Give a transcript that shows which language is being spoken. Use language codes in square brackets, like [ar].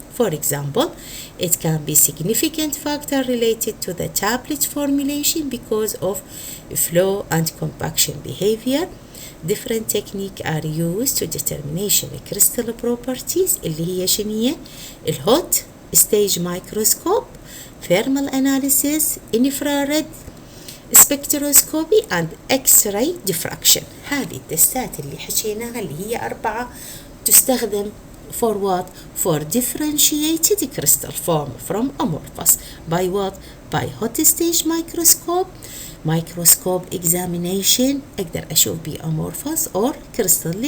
[en] For example, it can be significant factor related to the tablet formulation because of flow and compaction behavior. Different techniques are used to determination crystal properties [ar] اللي هي شنية؟ [en] الهوت stage microscope, thermal analysis, infrared spectroscopy and X-ray diffraction. [ar] هذه التستات اللي حكيناها اللي هي 4 تستخدم [en] for what? For differentiated crystal form from amorphous by what? By hot stage microscope examination [ar] أقدر أشوف بي [en] amorphous or crystal.